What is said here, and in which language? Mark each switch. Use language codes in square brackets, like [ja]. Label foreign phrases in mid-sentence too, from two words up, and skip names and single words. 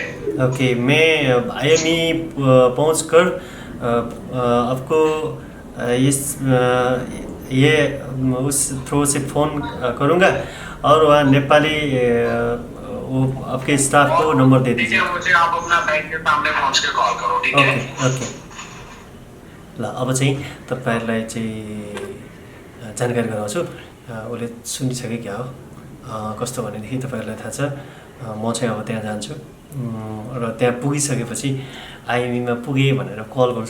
[hi] ओके, मैं आईएमई पहुँच कर आपको ये उस थ्रू से फ़ोन करूँगा और वहाँ नेपाली वो आपके स्टाफ को नंबर दे दीजिए। ठीक है, मुझे आप अपना बैंक के सामने पहुँच के कॉल करो। ठीक है, ओके। [ne] ल अब चाहिँ तपाईँहरूलाई चाहिँ जानकारी गराउँछु। उसले सुनिसके क्या हो कस्तो भनेदेखि तपाईँहरूलाई थाहा छ। म चाहिँ अब त्यहाँ जान्छु र त्यहाँ पुगिसकेपछि आइएमईमा पुगेँ भनेर कल गर्छु।